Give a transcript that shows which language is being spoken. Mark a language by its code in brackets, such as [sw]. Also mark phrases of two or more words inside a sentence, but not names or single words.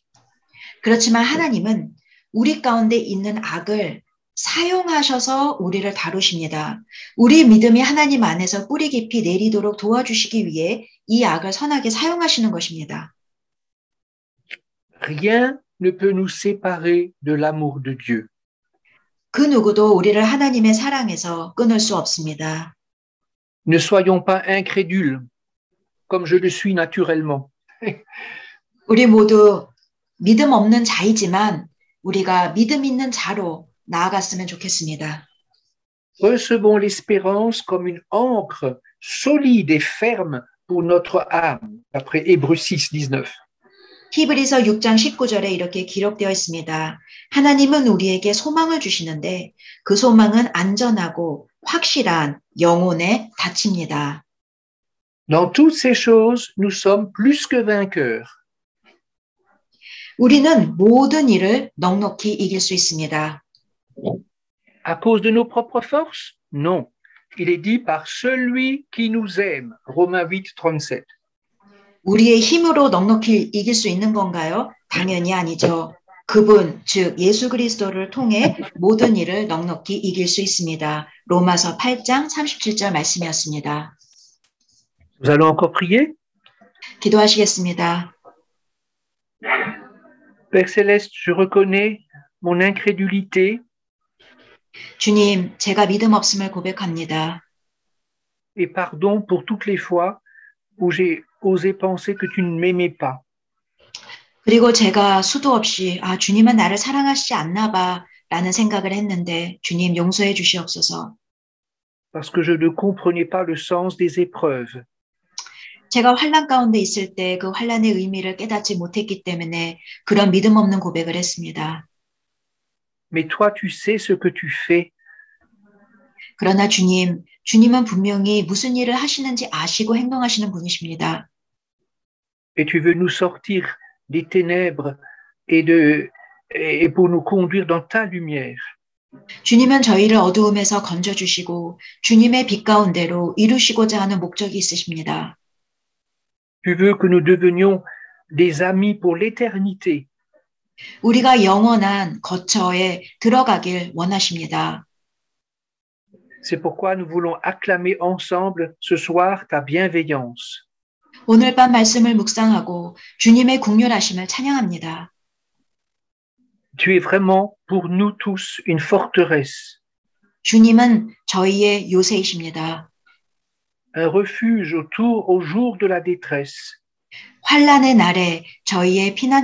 [ko] 그렇지만 하나님은 우리 가운데 있는 악을 사용하셔서 우리를 다루십니다. 우리 믿음이 하나님 안에서 뿌리 깊이 내리도록 도와주시기 위해 이 악을 선하게 사용하시는 것입니다. [fr] Rien ne peut nous séparer de l'amour de Dieu. [ko] 그 누구도 우리를 하나님의 사랑에서 끊을 수 없습니다. [fr] Ne soyons pas incrédules, comme je le suis naturellement. [ko] 우리 모두 믿음 없는 자이지만 우리가 믿음 있는 자로 나아갔으면 좋겠습니다. [fr] Recevons l'espérance comme une ancre solide et ferme pour notre âme, d'après Hébreux 6, 19. [ko] 히브리서 6장 19절에 이렇게 기록되어 있습니다. 하나님은 우리에게 소망을 주시는데 그 소망은 안전하고 확실한 영혼의 닫힙니다. [fr] Dans toutes ces choses, nous sommes plus que vainqueurs. [ko] 우리는 모든 일을 넉넉히 이길 수 있습니다. [fr] À cause de nos propres forces? Non. Il est dit par celui qui nous aime. Romains 8, 37. [ko] 우리의 힘으로 넉넉히 이길 수 있는 건가요? 당연히 아니죠. 그분, 즉 예수 그리스도를 통해 모든 일을 넉넉히 이길 수 있습니다. 로마서 8장 37절 말씀이었습니다. [fr] Nous allons encore prier. [ko] 기도하시겠습니다. [fr] Père Céleste, je reconnais mon incrédulité [ko] 주님, 제가 믿음 없음을 고백합니다. [fr] et pardon pour toutes les fois où j'ai osé penser que tu ne m'aimais pas. [ko] 그리고 제가 수도 없이 주님은 나를 사랑하시지 않나 봐 라는 생각을 했는데 주님 용서해 주시옵소서. [fr] Parce que je ne comprenais pas le sens des épreuves. [ko] 제가 환난 가운데 있을 때 그 환난의 의미를 깨닫지 못했기 때문에 그런 믿음 없는 고백을 했습니다. [fr] Mais toi, tu sais ce que tu fais. [ko] 그러나 주님은 분명히 무슨 일을 하시는지 아시고 행동하시는 분이십니다. [fr] Et tu veux nous sortir des ténèbres et pour nous conduire dans ta lumière. [ko] 주님은 저희를 어두움에서 건져주시고 주님의 빛 가운데로 이루시고자 하는 목적이 있으십니다. [fr] Tu veux que nous devenions des amis pour l'éternité. [ko] 우리가 영원한 거처에 들어가길 원하십니다. [fr] C'est pourquoi nous voulons acclamer ensemble ce soir ta bienveillance. [ko] 오늘 밤 말씀을 묵상하고 주님의 긍휼하심을 찬양합니다. [fr] Tu es vraiment pour nous tous une forteresse, [ko] 주님은 저희의 요새이십니다. [fr] un refuge au jour de la détresse. [ko] 환난의 날에 저희의